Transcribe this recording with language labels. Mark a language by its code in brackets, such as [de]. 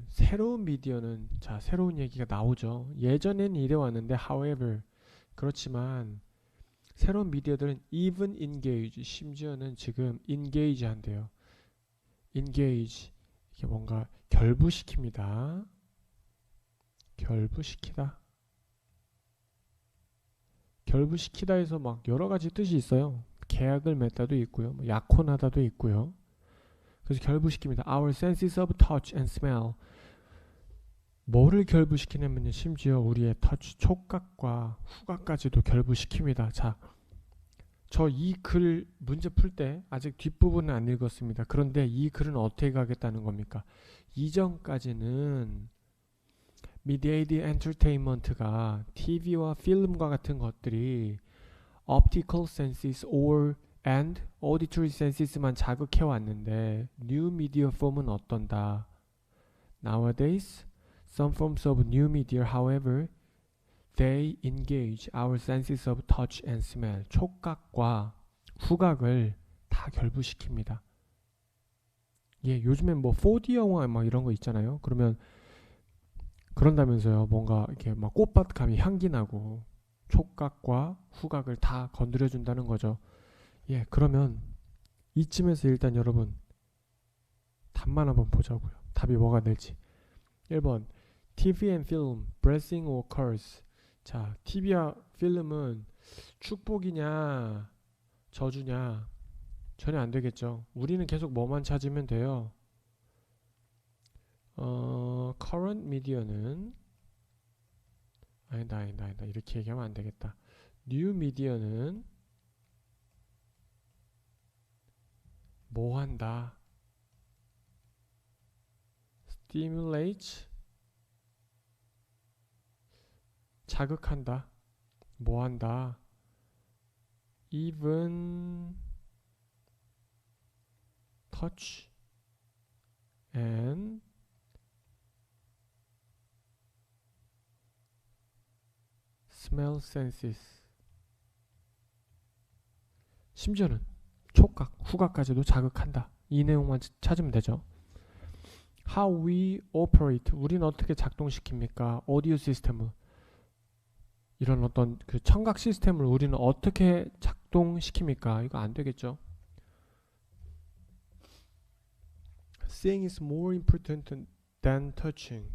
[ko] 새로운 미디어는 자, 새로운 얘기가 나오죠. 예전엔 이래 왔는데 however 그렇지만 새로운 미디어들은 even engage 심지어는 지금 engage 한대요. engage 이게 뭔가 결부시킵니다. 결부시키다. 결부시키다에서 막 여러 가지 뜻이 있어요. 계약을 맺다도 있고요. 약혼하다도 있고요. 그래서 결부시킵니다. [en] Our senses of touch and smell. [ko] 뭐를 결부시키냐면요. 심지어 우리의 터치, 촉각과 후각까지도 결부시킵니다. 자, 저 이 글 문제 풀 때 아직 뒷부분은 안 읽었습니다. 그런데 이 글은 어떻게 가겠다는 겁니까? 이전까지는 mediated entertainment가 TV와 필름과 같은 것들이 [en] optical senses or and auditory senses [ko] 만 자극해 왔는데 new media form은 어떤다? [en] Nowadays, some forms of new media, however, they engage our senses of touch and smell. [ko] 촉각과 후각을 다 결부시킵니다. 예, 요즘엔 뭐 4D 영화 막 이런 거 있잖아요. 그러면 그런다면서요. 뭔가 이렇게 막 꽃밭 가면 향기 나고 촉각과 후각을 다 건드려 준다는 거죠. 예, 그러면 이쯤에서 일단 여러분 답만 한번 보자고요. 답이 뭐가 될지. [en] 1번 TV and film, blessing or curse. [ko] 자, TV와 필름은 축복이냐 저주냐 전혀 안 되겠죠. 우리는 계속 뭐만 찾으면 돼요. current media는 아니다 이렇게 얘기하면 안 되겠다. new media는 뭐 한다? stimulate 자극한다. 뭐 한다? [en] even touch and smell senses. [ko] 심지어는 촉각, 후각까지도 자극한다. 이 내용만 찾으면 되죠. [en] How we operate. [ko] 우리는 어떻게 작동시킵니까? 오디오 시스템을. 이런 어떤 그 청각 시스템을 우리는 어떻게 작동시킵니까? 이거 안 되겠죠. [en] Seeing is more important than touching.